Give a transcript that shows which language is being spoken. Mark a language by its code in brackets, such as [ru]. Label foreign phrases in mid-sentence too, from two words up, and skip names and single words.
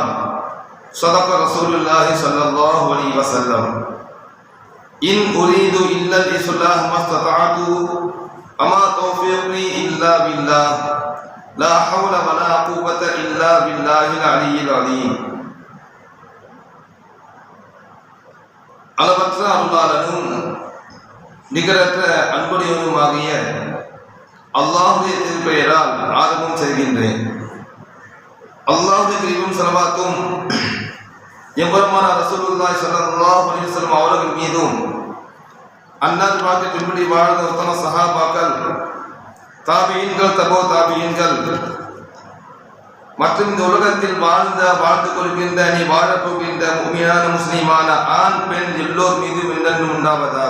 [ar] صدق رسول الله صلى الله عليه وسلم. إن أريد إلا الإصلاح ما استطعت وما توفيقي إلا بالله لا حول ولا قوة إلا بالله العلي العظيم. [ta] அளவற்ற அருளாளனும் நிகரற்ற அன்புடையவனுமாகிய அல்லாஹ்வுடைய திருப்பெயரால் ஆரம்பம் செய்கின்றேன். அல்லாஹ்வுடைய கிருபையும் ஸலவாத்தும் எம்பெருமானார் [ar] رسول الله صلى الله عليه وسلم [ta] அவர்கள் மீதும், அன்னார் பாக்கி பின்பற்றி வாழ்ந்த உத்தம சஹாபாக்கள், தாபியீன்கள், தபோ தாபியீன்கள் மற்றும் இந்த உலகத்தில் வாழ்ந்து கொள்கின்ற நீ வாழப்போகின்ற முஃமினான முஸ்லிமான ஆண் பெண் எல்லோர் மீதும் என்றென்றும் உண்டாவதாக.